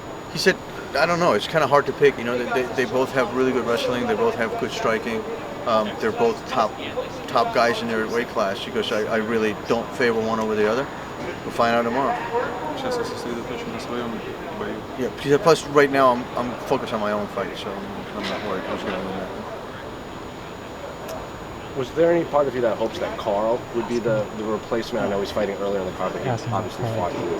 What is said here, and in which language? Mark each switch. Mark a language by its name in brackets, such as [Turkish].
[English] He said, I don't know, it's kind of hard to pick. You know, they both have really good wrestling, they both have good striking. They're both top guys in their weight class. He goes, I really don't favor one over the other. We'll find out tomorrow. [Russian] Сейчас я сосредоточен на своем бою. [English] Yeah, he said, plus right now I'm focused on my own fight, so I'm not worried who's going to win that. Was there any part of you that hopes that Carl would be the replacement? I know he's fighting earlier in the card, but he obviously fought you.